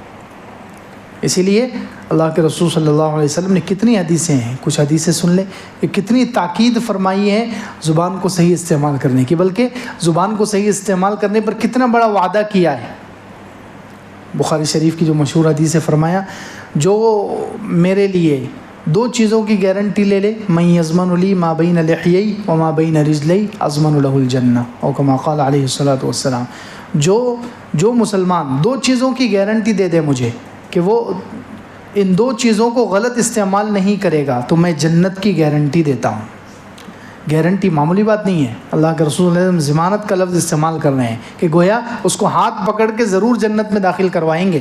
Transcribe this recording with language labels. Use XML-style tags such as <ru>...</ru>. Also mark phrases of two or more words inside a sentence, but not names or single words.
<ur>اسی لیے اللہ کے رسول</ur> <ar>صلی اللہ علیہ وسلم</ar> <ur>نے کتنی حدیثیں ہیں، کچھ حدیثیں سن لیں کہ کتنی تاکید فرمائی ہے زبان کو صحیح استعمال کرنے کی، بلکہ زبان کو صحیح استعمال کرنے پر کتنا بڑا وعدہ کیا ہے۔ بخاری شریف کی جو مشہور حدیث ہے، فرمایا جو میرے لیے دو چیزوں کی گارنٹی لے لے،</ur> <ar>من یضمن لی ما بین لحیی و ما بین رجلی اضمن له الجنہ، او کما قال علیہ الصلوۃ والسلام،</ar> <ur>جو مسلمان دو چیزوں کی گارنٹی دے دے مجھے کہ وہ ان دو چیزوں کو غلط استعمال نہیں کرے گا تو میں جنت کی گارنٹی دیتا ہوں۔ گارنٹی معمولی بات نہیں ہے، اللہ کے رسول</ur> <ar>صلی اللہ علیہ وسلم</ar> <ur>ضمانت کا لفظ استعمال کر رہے ہیں کہ گویا اس کو ہاتھ پکڑ کے ضرور جنت میں داخل کروائیں گے۔</ur>